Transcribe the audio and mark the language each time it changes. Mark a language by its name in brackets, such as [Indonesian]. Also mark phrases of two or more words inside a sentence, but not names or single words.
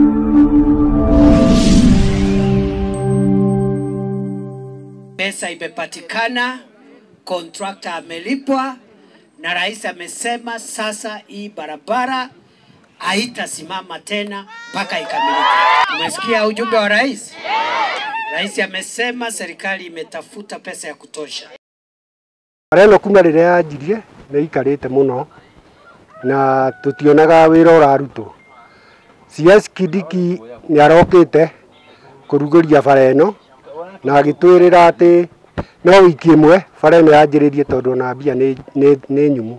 [Swahili] Pesa imepatikana, contractor amelipwa, na rais amesema sasa hii barabara haitasimama tena mpaka ikamilike. Umesikia ujumbe wa rais? Rais amesema serikali imetafuta pesa ya kutosha. [Kikuyu] Areno kuma rire yajirie ni ikarite muno na tutionaga wira uraruto. CS Kindiki ni arokite kuruguria bara eno na agitwirira ati no wiki imwe bara eno yanjiririe tondu na mbia ni nyumu.